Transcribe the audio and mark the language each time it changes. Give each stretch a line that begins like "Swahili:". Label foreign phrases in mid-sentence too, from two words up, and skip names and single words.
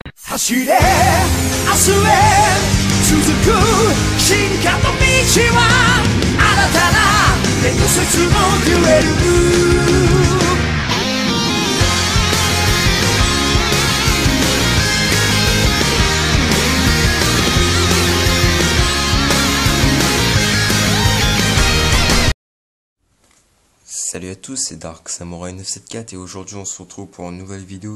Japanese: 走れ明日へ続く進化の道は新たな伝説のデュエル。
French: Salut à tous, c'est Dark Samurai 974 et aujourd'hui on se retrouve pour une nouvelle vidéo.